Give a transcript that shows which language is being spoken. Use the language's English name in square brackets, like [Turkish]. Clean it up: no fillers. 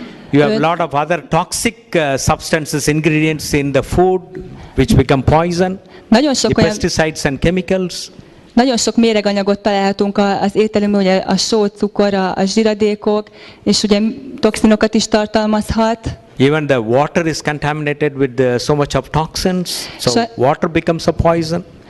[English] You have a lot of other toxic substances, ingredients in the food which become poison. The pesticides and chemicals. [Hungarian] Nagyon sok méreganyagot találhatunk az ételünkben, ugye a só, cukor, a zsiradékok, és ugye toxinokat is tartalmazhat. [English] Even the water is contaminated with so much of toxins, so water becomes a poison.